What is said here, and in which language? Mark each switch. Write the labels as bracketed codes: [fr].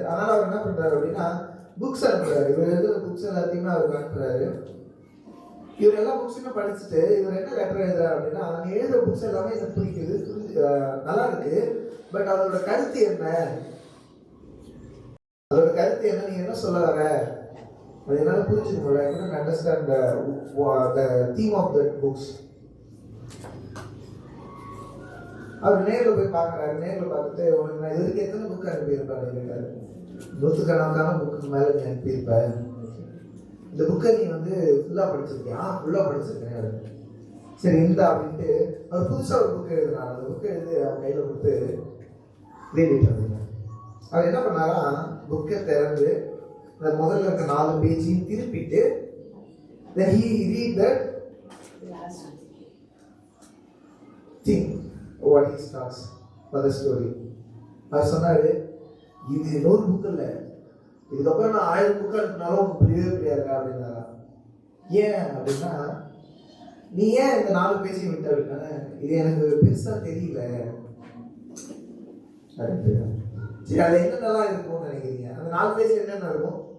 [ta] அதனால் அவர் என்ன பண்ணுறாரு அப்படின்னா புக்ஸ் அனுப்புறாரு. இவர் எழுதுகிற புக்ஸ் எல்லாத்தையுமே அவருக்கு அனுப்புறாரு. இவர் எல்லா புக்ஸுமே படிச்சுட்டு இவர் என்ன லெட்டர் எழுதுறாரு அப்படின்னா, அவங்க எழுதுற புக்ஸ் எல்லாமே எனக்கு பிடிக்குது, நல்லா இருக்கு, பட் அதோட கருத்து என்ன, அதோட கருத்து என்ன, நீங்க என்ன சொல்ல வர, அது என்னால் புரிஞ்சுக்க முடியல. [en] I couldn't understand the theme of that books. [ta] அவர் நேரில் போய் பார்க்குறாரு. நேரில் பார்த்துட்டு, உனக்கு நான் இது வரைக்கும் எத்தனை புக் அனுப்பியிருப்பேன் கேட்டாரு. 100கணக்கான புக்கு மேலே நீ அனுப்பியிருப்பேன். இந்த புக்கை நீ வந்து ஃபுல்லாக படிச்சிருக்கியா? ஃபுல்லாக படிச்சிருக்கேன். சரி இந்த அப்படின்ட்டு அவர் புதுசாக ஒரு புக்கு எழுதினார். அந்த புக்கை எழுதி அவர் கையில் கொடுத்து ரீட் அப்படிங்க. அவர் என்ன பண்ணாரா, புக்கை திறந்து அந்த முதல்ல இருக்க 4 பேஜையும் திருப்பிட்டு [en] then he read that thing what he starts for the story. [ta] அவர் சொன்னாரு, இது 100 புக் இல்லை, இதுக்கப்புறம் நான் 1000 புக்கு அனுப்பினாலும் உங்களுக்கு புரியவே புரியாதுக்கா அப்படின்னாரா. ஏன் அப்படின்னா, நீ ஏன் இந்த 4 பேஜையும் விட்ட அப்படின்னா, இது எனக்கு பெருசா தெரியல. சரி, அது என்னென்னலாம் இருக்கும்னு நினைக்கிறீங்க? அந்த 4 பேஜ் என்னென்ன இருக்கும்?